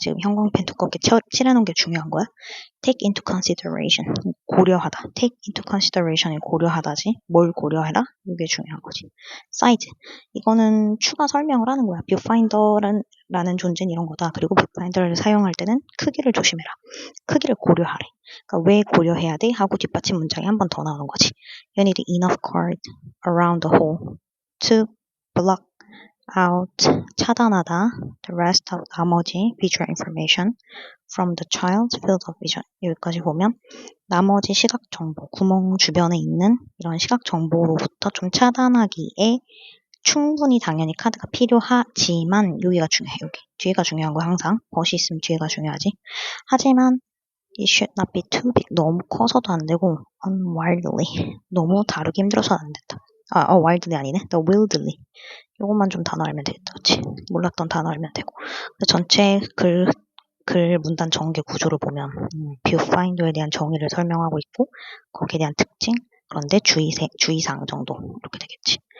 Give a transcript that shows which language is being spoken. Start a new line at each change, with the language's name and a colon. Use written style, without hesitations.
Korean: 지금 형광펜 두껍게 칠해놓은 게 중요한 거야. take into consideration 고려하다. take into consideration이 고려하다지. 뭘 고려해라? 이게 중요한 거지. size 이거는 추가 설명을 하는 거야. 뷰파인더라는 존재는 이런 거다. 그리고 뷰파인더를 사용할 때는 크기를 조심해라. 크기를 고려하래. 그러니까 왜 고려해야 돼? 하고 뒷받침 문장이 한 번 더 나오는 거지.
English: You need enough card around the hole to block out
Korean: 차단하다
English: the rest of
Korean: 나머지
English: visual information from the child's field of vision.
Korean: 여기까지 보면 나머지 시각 정보, 구멍 주변에 있는 이런 시각 정보로부터 좀 차단하기에 충분히 당연히 카드가 필요하지만 여기가 중요해. 여기 뒤에가 중요한 거야. 항상 벗이 있으면 뒤에가 중요하지. 하지만
English: it should not be too big.
Korean: 너무 커서도 안 되고 unwildly. 너무 다루기 힘들어서는 안 된다. wildly 아니네. the wildly. 요것만 좀 단어 알면 되겠다. 그치? 몰랐던 단어 알면 되고. 전체 글 문단 전개 구조를 보면 뷰파인더에 대한 정의를 설명하고 있고 거기에 대한 특징 그런데 주의사항 정도 이렇게 되겠지.